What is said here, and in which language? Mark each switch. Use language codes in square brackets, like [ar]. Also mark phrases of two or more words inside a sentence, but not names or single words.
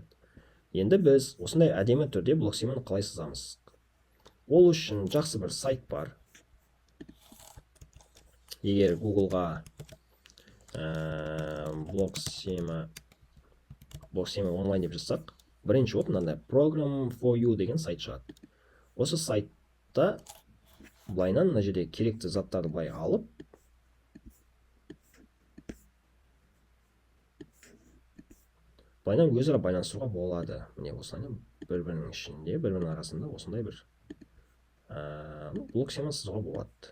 [kk] Енді біз осындай әдемі түрде блок схеманы қалай сызамыз? Ол үшін жақсы бір сайт бар. Егер Google-ға блок схема онлайн деп жазсақ, бірінші болып мынандай Program for you деген сайт шығады. Осы сайтта былайынан мына жерде керекті заттарды былай алып, былайынан өзара байланыстыруға болады. Міне осылай бір-бірінің ішінде, бір-бірінің арасында осындай бір блок схема сызуға болады.